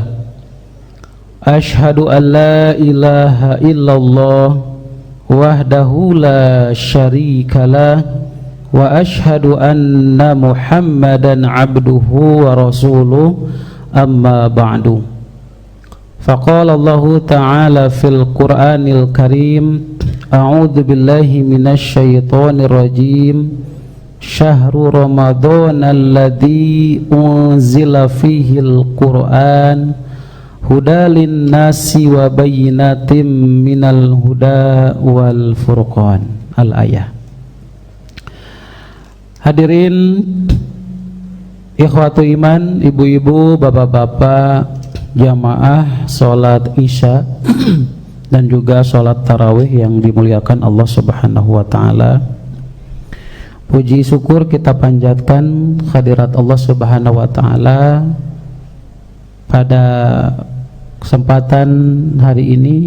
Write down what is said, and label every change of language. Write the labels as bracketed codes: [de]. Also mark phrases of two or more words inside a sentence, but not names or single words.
[ar] أشهد أن لا إله إلا الله وحده لا شريك له وأشهد أن محمدا عبده ورسوله، أما بعد. فقال الله تعالى في القرآن الكريم، أعوذ بالله من الشيطان الرجيم. شهر رمضان الذي أنزل فيه القرآن هدى للناس وبينات من الهدى والفرقان. [id] Al-ayah. Hadirin [ar] إخوة الإيمان, [id] ibu-ibu, bapak-bapak, jamaah sholat isya dan juga sholat tarawih yang dimuliakan Allah [ar] سبحانه وتعالى. [id] Puji syukur kita panjatkan hadirat Allah [ar] سبحانه وتعالى [id] pada kesempatan hari ini.